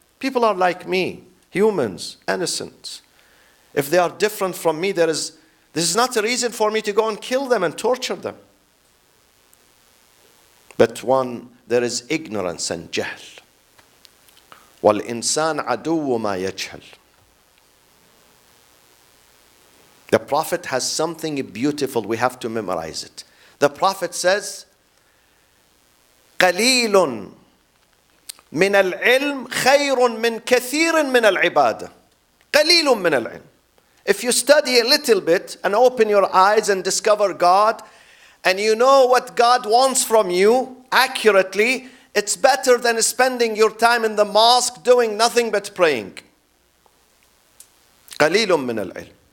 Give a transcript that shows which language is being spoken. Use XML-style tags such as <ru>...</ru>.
<en>People are like me, humans, innocent. If they are different from me, this is not a reason for me to go and kill them and torture them. But there is ignorance and jahl.</en> <ar>وَالْإِنسَانَ عَدُوُّ مَا يَجْهَلُ.</ar> <en>The Prophet has something beautiful. We have to memorize it. The Prophet says,</en> <ar>قَلِيلٌ مِنَ الْعِلْمِ خَيْرٌ مِنْ كَثِيرٍ مِنَ الْعِبَادَةِ. قَلِيلٌ مِنَ الْعِلْمِ.</ar> <en>If you study a little bit and open your eyes and discover God, and you know what God wants from you accurately, it's better than spending your time in the mosque doing nothing but praying.</en> <ar>قَلِيلٌ مِنَ الْعِلْمِ.</ar>